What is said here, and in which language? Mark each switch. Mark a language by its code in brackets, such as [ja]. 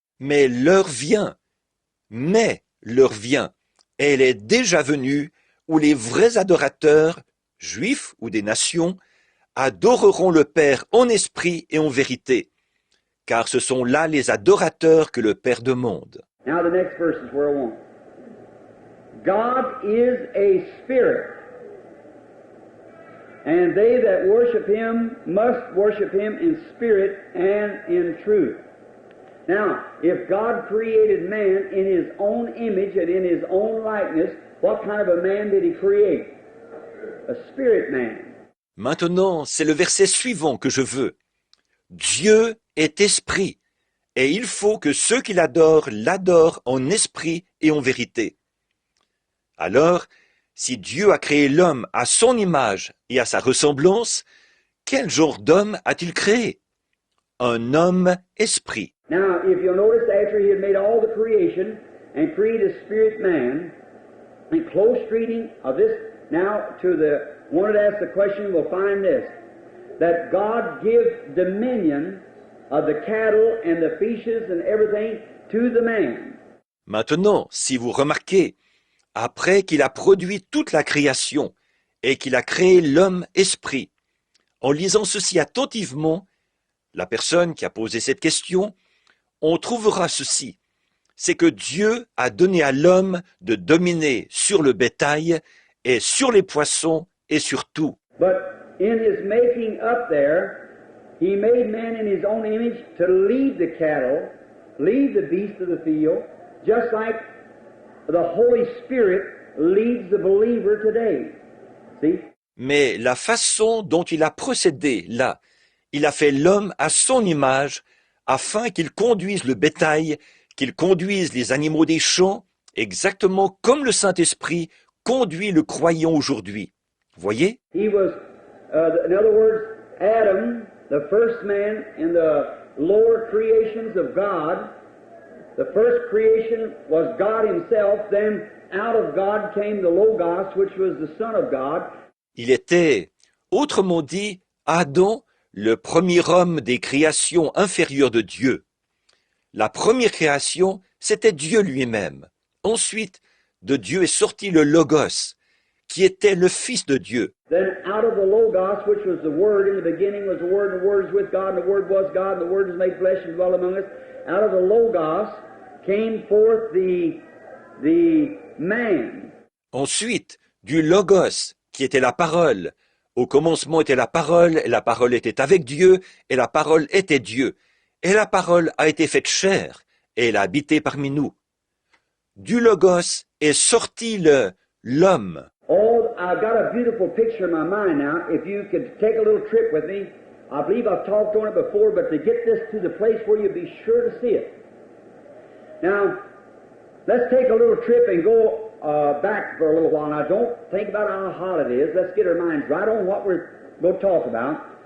[fr] Mais l'heure vient, et elle est déjà venue, où les vrais adorateurs, juifs ou des nations, adoreront le Père en esprit et en vérité, car ce sont là les adorateurs que le Père demande. [en] Now the next verse is where I want. God is a spirit, and they that worship him must worship him in spirit and in truth. Now, if God created man in his own image and in his own likeness, what kind of a man did he create? A spirit man. [fr] Maintenant, c'est le verset suivant que je veux. Dieu est esprit, et il faut que ceux qui l'adorent en esprit et en vérité. Alors, si Dieu a créé l'homme à son image et à sa ressemblance, quel genre d'homme a-t-il créé? Un homme esprit. [en] Now, if you'll notice, after he had made all the creation and created a spirit man, in close reading of this, now to the one that asked the question, we'll find this, that God gives dominion of the cattle and the fishes and everything to the man. [fr] Maintenant, si vous remarquez, après qu'il a produit toute la création et qu'il a créé l'homme esprit, en lisant ceci attentivement, la personne qui a posé cette question, on trouvera ceci, c'est que Dieu a donné à l'homme de dominer sur le bétail et sur les poissons et sur tout. [en] But in his making up there, he made man in his own image to lead the cattle, lead the beasts of the field, just like the Holy Spirit leads the believer today. See? [fr] Mais la façon dont il a procédé là, il a fait l'homme à son image afin qu'il conduise le bétail, qu'il conduise les animaux des champs, exactement comme le Saint-Esprit conduit le croyant aujourd'hui. Voyez? [en] He was, in other words, Adam, the first man in the lower creations of God. The first creation was God himself, then out of God came the Logos, which was the Son of God. [fr] Il était, autrement dit, Adam, le premier homme des créations inférieures de Dieu. La première création, c'était Dieu lui-même. Ensuite, de Dieu est sorti le Logos, qui était le Fils de Dieu. [en] Then out of the Logos, which was the Word, in the beginning was the Word, and the Word was with God, and the Word was God, and the Word was made flesh and dwelt among us. Out of the Logos came forth the man. [fr] Ensuite, du Logos, qui était la parole. Au commencement était la parole, et la parole était avec Dieu, et la parole était Dieu. Et la parole a été faite chair, et elle a habité parmi nous. Du Logos est sorti l'homme. [en] Oh, I've got a beautiful picture in my mind now. If you could take a little trip with me, I believe I've talked on it before, but to get this to the place where you'll be sure to see it. Now, let's take a little trip and go back for a little while. Now, don't think about how hot it is. Let's get our minds right on what we're going to talk about.